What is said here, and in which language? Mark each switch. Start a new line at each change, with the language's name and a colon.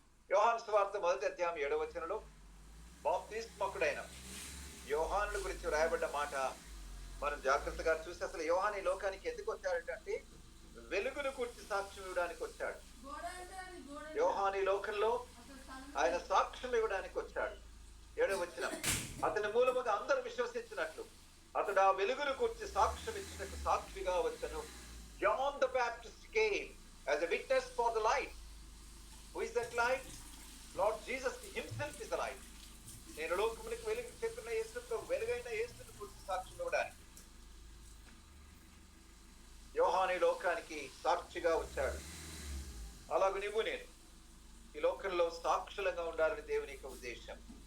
Telugu: యోహాను సువార్త 1వ అధ్యాయం 7వ వచనంలో బాప్తిస్మకుడైన యోహాను గురించి వ్రాయబడ్డ మాట మనం జాగ్రత్తగా చూసి, అసలు యోహాను ఈ లోకానికి ఎందుకు వచ్చాడంటే వెలుగును గురించి సాక్ష్యం ఇవ్వడానికి వచ్చాడు. యోహాను ఈ లోకంలో ఆయన సాక్ష్యం ఇవ్వడానికి వచ్చాడు. 7వ వచనం, అతని మూలముగా అందరూ విశ్వసించినట్లు అతడు ఆ వెలుగును గురించి సాక్ష్యం ఇచ్చినట్టు సాక్షిగా వచ్చను.
English: John the Baptist came as a witness for the light. Who is that light? Lord Jesus himself is the light.
Telugu: నేను లోకమునికి వెలుగు చెప్పిన యేసు, వెలుగైన యేసును గురించి సాక్ష్యం ఇవ్వడానికి యోహాను లోకానికి సాక్షిగా వచ్చాడు. అలాగే నువ్వు నేను ఈ లోకంలో సాక్షులంగా ఉండాలని దేవుని యొక్క ఉద్దేశం.